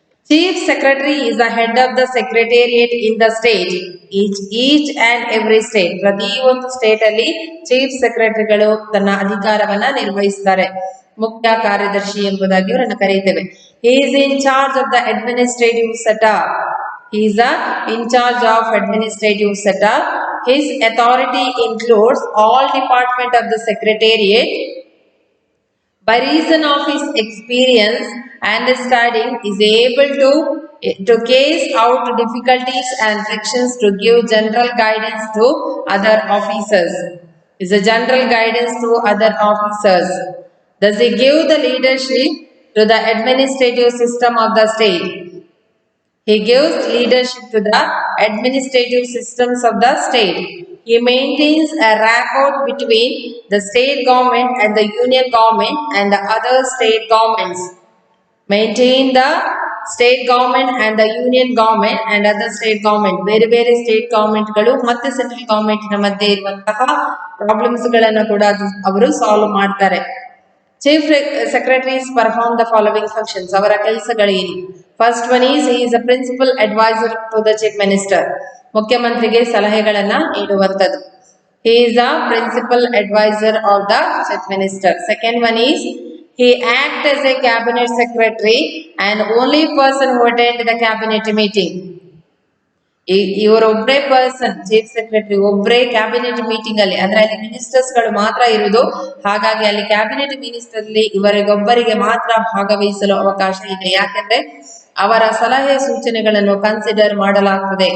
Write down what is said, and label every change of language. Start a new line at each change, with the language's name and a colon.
English: Chief Secretary is the head of the secretariat in the state. Each and every state,
Kannada: ಪ್ರತಿ ಒಂದು state ಅಲ್ಲಿ chief ಸೆಕ್ರೆಟರಿಗಳು ತನ್ನ ಅಧಿಕಾರವನ್ನ ನಿರ್ವಹಿಸ್ತಾರೆ. ಮುಖ್ಯ ಕಾರ್ಯದರ್ಶಿ ಎಂಬುದಾಗಿ ಅವರನ್ನು ಕರೆಯುತ್ತೇವೆ.
English: He is in charge of the administrative setup. He is in charge of administrative setup. His authority includes all department of the secretariat. By reason of his experience and studying, is able to case out difficulties and frictions to give general guidance to other officers. Is a general guidance to other officers. Does he give the leadership to the administrative system of the state? He gives leadership to the administrative systems of the state. He maintains a rapport between the state government and the union government and the other state governments. Maintain the state government and the union government and other state government.
Kannada: ಬೇರೆ ಬೇರೆ state government ಗಳು ಮತ್ತೆ central government ನ ಮಧ್ಯೆ ಇರುವಂತಹ problems ಗಳನ್ನ ಕೂಡ ಅವರು ಸಾಲ್ವ್ ಮಾಡ್ತಾರೆ.
English: Chief secretaries perform the following functions.
Kannada: ಅವರ ಕೆಲಸಗಳೇನು?
English: First one is he is a principal advisor to the chief minister.
Kannada: ಮುಖ್ಯಮಂತ್ರಿಗೆ ಸಲಹೆಗಳನ್ನ ನೀಡುವಂತದ್ದು.
English: He is a principal advisor of the chief minister. Second one is he acts as a cabinet secretary and only person who attend the cabinet meeting.
Kannada: ಇವರೊಬ್ಬರೇ person, chief secretary ಒಬ್ಬರೇ cabinet meeting ಅಲ್ಲಿ, ಅಂದ್ರೆ ಅಲ್ಲಿ ministers ಗಳು ಮಾತ್ರ ಇರುವುದು. ಹಾಗಾಗಿ ಅಲ್ಲಿ cabinet minister ಅಲ್ಲಿ ಇವರಿಗೊಬ್ಬರಿಗೆ ಮಾತ್ರ ಭಾಗವಹಿಸಲು ಅವಕಾಶ ಇದೆ. ಯಾಕಂದ್ರೆ ಅವರ ಸಲಹೆ ಸೂಚನೆಗಳನ್ನು ಕನ್ಸಿಡರ್ ಮಾಡಲಾಗ್ತದೆ.